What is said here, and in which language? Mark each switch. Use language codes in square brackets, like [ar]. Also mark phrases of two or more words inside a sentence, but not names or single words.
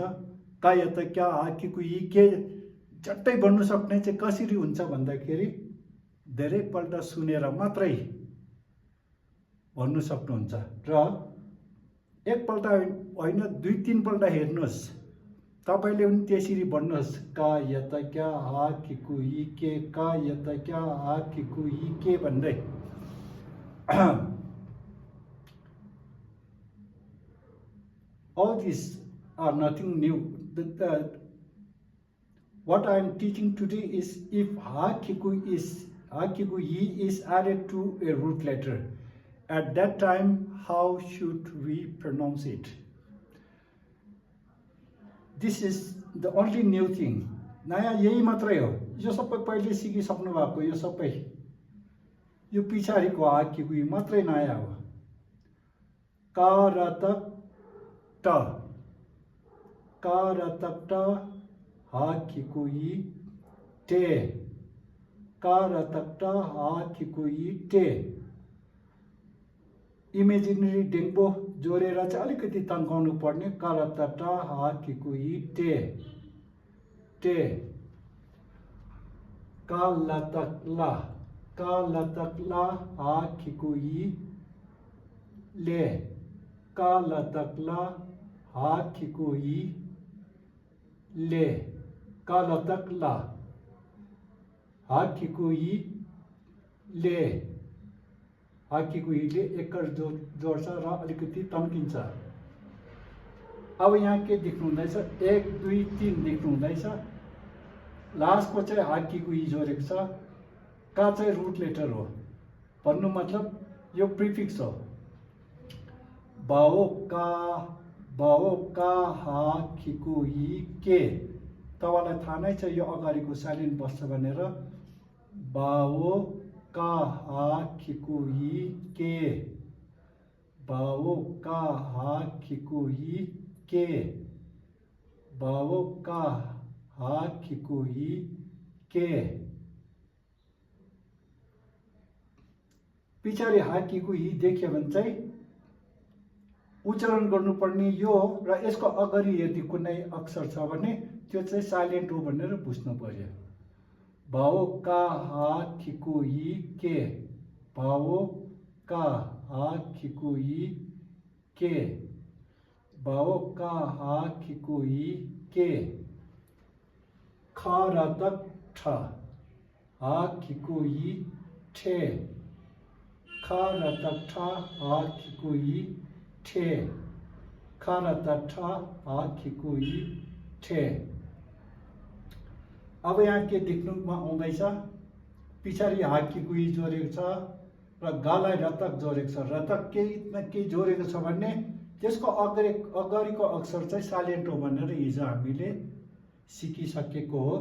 [ne] का यता क्या हा खिको यी के झट्टै भन्नु सक्ने चाहिँ कसरी हुन्छ भन्दाखेरि धेरैपल्ट सुनेर मात्रै भन्नु सक्नुहुन्छ र एकपल्ट होइन 2-3 पल्ट हेर्नुहोस्, तपाईले पनि त्यसरी भन्नुहोस्। का यता क्या हा खिको यी के, का यता क्या हा खिको यी के भन्दै। [en] All these are nothing new. What I am teaching today is if ha kiku yi is added to a root letter, at that time how should we pronounce it? This is the only new thing. [ne] नयाँ यही मात्रै हो। यो सबै पहिले सिकिसक्नु भएको, यो सबै यो पछाडिको हा किकु यी मात्रै नयाँ हो। का र त ट, का र त ट हा खिको यी टे, का र त ट हा खिको यी टे। इमेजिनरी डेङ्बो जोडेर चाहिँ अलिकति तन्काउनु पर्ने। का र त ट हा खिको यी टे, टे। का ल त ला, का ल त ला हा खिको यी ले, का ल त ला हा खिको यी ले। का ल त ला हा खिको यी ले, हा खिको यी ले एकर जोड्छ र अलिकति तन्किन्छ। अब यहाँ के देख्नु हुँदैछ, 1 2 3 देख्नु हुँदैछ। लास्टको चाहिँ हा खिको यी जोडेको छ। का चाहिँ [en] root letter [ne] हो, भन्नु मतलब यो प्रिफिक्स हो। बाओ का हा खिको यी के। तपाईलाई थाहा नै छ यो अगाडिको साइलेन्ट बस्छ भनेर। बाओ का हा खिको यी के, बाओ का हा खिको यी के, बाओ का हा खिको यी के। पछाडि हा खिको यी देख्यो भने चाहिँ उच्चारण गर्नुपर्ने यो र यसको अगाडि यदि कुनै अक्षर छ भने त्यो चाहिँ साइलेन्ट हो भनेर बुझ्नु पर्यो। बाओ का हा खिको यी के, बाओ का हा खिको यी के, बाओ का हा खिको यी के। ख र त ठ हा खिको यी ठे, ख र त ठ हा खिको यी ठे, ख र त ठ हा खिको यी ठे। अब यहाँ के देख्नुमा आउँदैछ, पछाडि हा खिको यी जोडेको छ र गालाई रतक जोडेको छ। रतक केही न केही जोडेको छ भने त्यसको अगाडिको अक्षर चाहिँ साइलेन्ट हो भनेर हिजो हामीले सिकिसकेको हो।